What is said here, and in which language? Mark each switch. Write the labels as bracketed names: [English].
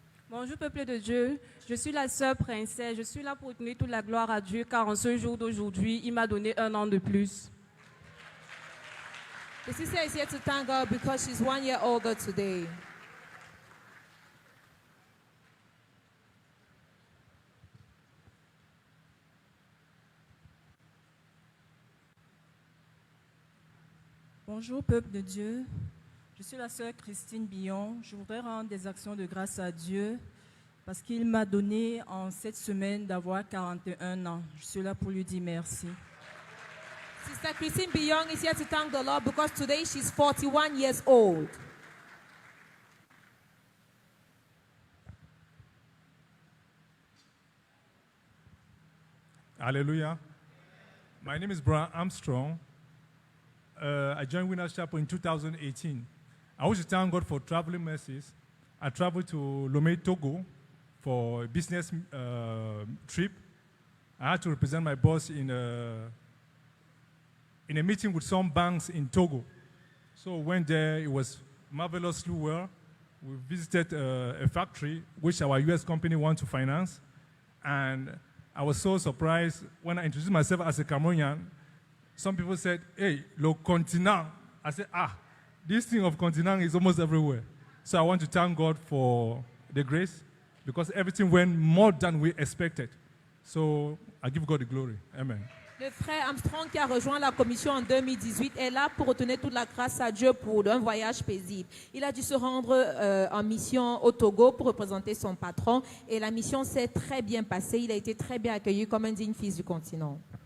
[French] Bonjour peuple de Dieu, je suis la sœur Princesse, je suis là pour donner toute la gloire à Dieu car en ce jour d'aujourd'hui, il m'a donné 1 an de plus. [English] The sister is here to thank God because she's 1 year older today. [French] Bonjour peuple de Dieu, je suis la sœur Christine Billon. Je voudrais rendre des actions de grâce à Dieu parce qu'il m'a donné en cette semaine d'avoir 41 ans. Je suis là pour lui dire merci. [English] Sister Christine Biyong is here to thank the Lord because today she's 41 years old. Hallelujah. My name is Brian Armstrong. I joined Winners Chapel in 2018. I want to thank God for traveling mercies. I traveled to Lomé, Togo for a business trip. I had to represent my boss in a meeting with some banks in Togo. So we went there, it was marvelously well. We visited a factory which our US company wants to finance. And I was so surprised when I introduced myself as a Cameroonian. Some people said, hey, [French] le continent. [English] I said, this thing of continent is almost everywhere. So I want to thank God for the grace because everything went more than we expected. So I give God the glory. Amen. [French] Le frère Armstrong qui a rejoint la commission en 2018 est là pour retenir toute la grâce à Dieu pour un voyage paisible. Il a dû se rendre en mission au Togo pour représenter son patron et la mission s'est très bien passée. Il a été très bien accueilli comme un digne fils du continent.